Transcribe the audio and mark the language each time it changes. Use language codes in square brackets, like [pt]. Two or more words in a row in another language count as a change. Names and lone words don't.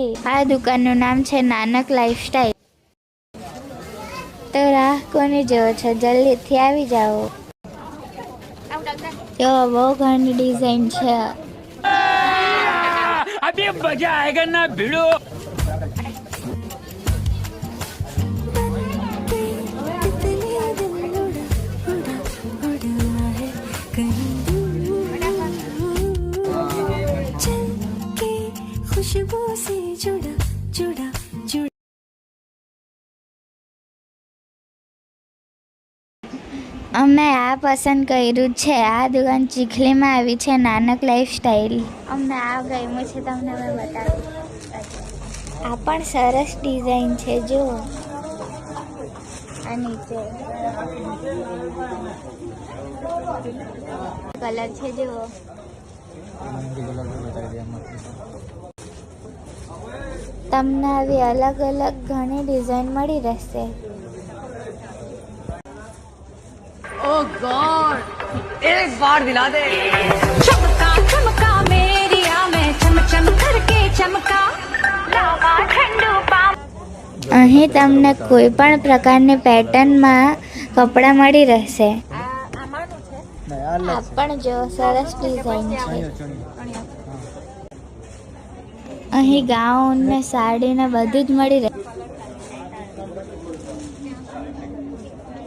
[gu] આ દુકાનનું નામ છે નાનક લાઈફસ્ટાઈલ. તો રાહ કોની જોવો છો, જલ્દીથી આવી જાઓ. જો બહુ ઘણી ડિઝાઇન છે. [hi] अभी मजा आयेगा ना भिड़ो. खुशबू से जुड़ा जुड़ा जुड़ा. [gu] અમે આ પસંદ કર્યું છે. આ દુકાન ચીખલીમાં આવી છે, નાનક લાઈફસ્ટાઈલ. અમને આ ગમ્યું છે, તમને મેં બતાવ્યું. આ પણ સરસ ડિઝાઇન છે. જુઓ આ નીચે કલર છે. જુઓ તમને આવી અલગ અલગ ઘણી ડિઝાઇન મળી રહેશે. [en] Oh God! [hi] एक बार दिला दे. चमका चमका मेरी आँखें चम चम करके चमका. लावा ठंडू पाम. [gu] અહીં તમને કોઈ પણ પ્રકારની પેટર્નમાં કપડાં મળી રહેશે. આ પણ જો સરસ ડિઝાઇન છે. અહીં ગાઉન ને સાડી ને બધું જ મળી રહે.